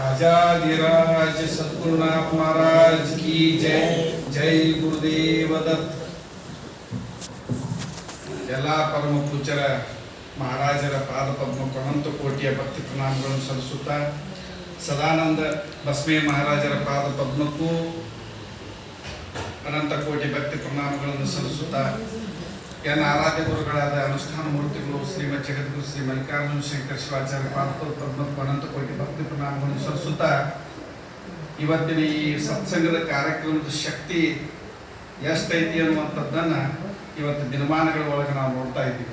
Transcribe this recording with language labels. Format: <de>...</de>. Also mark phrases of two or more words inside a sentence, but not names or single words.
<hi>राजाधिराज सद्गुरुनाथ महाराज की जय जय गुरुदेव दत्त</hi> <kn>ಎಲ್ಲ ಪರಮ ಪೂಜ್ಯರ ಮಹಾರಾಜರ ಪಾದ ಪದ್ಮಕ್ಕೆ ಅನಂತ ಕೋಟಿಯ ಭಕ್ತಿ ಪ್ರಣಾಮಗಳನ್ನು ಸಲ್ಲಿಸುತ್ತಾ ಸದಾನಂದ ಬಸ್ಮೆ ಮಹಾರಾಜರ ಪಾದ ಪದ್ಮಕ್ಕೂ ಅನಂತ ಕೋಟಿ ಭಕ್ತಿ ಪ್ರಣಾಮಗಳನ್ನು ಸಲ್ಲಿಸುತ್ತಾ ಎನ್ನ ಆರಾಧ್ಯ ಗುರುಗಳಾದ ಅನುಷ್ಠಾನ ಮೂರ್ತಿಗಳು ಶ್ರೀಮದ್ ಜಗದ್ಗುರು ಶ್ರೀ ಮಲ್ಲಿಕಾರ್ಜುನ ಶಂಕರ ಶಿವಾಚಾರ್ಯ ಪಾದ ಪದ್ಮಕ್ಕೂ ಅನಂತ ಕೋಟಿ ಭಕ್ತಿ ಪ್ರಣಾಮಗಳನ್ನು ಸಲ್ಲಿಸುತ್ತಾ ಇವತ್ತಿನ ಈ ಸತ್ಸಂಗದ ಕಾರ್ಯಕ್ರಮದ ಶಕ್ತಿ ಎಷ್ಟೈತಿ ಅನ್ನುವಂಥದ್ದನ್ನ ಇವತ್ತು ದಿನಮಾನಗಳ ಒಳಗೆ ನಾವು ನೋಡ್ತಾ ಇದ್ದೀವಿ.</kn>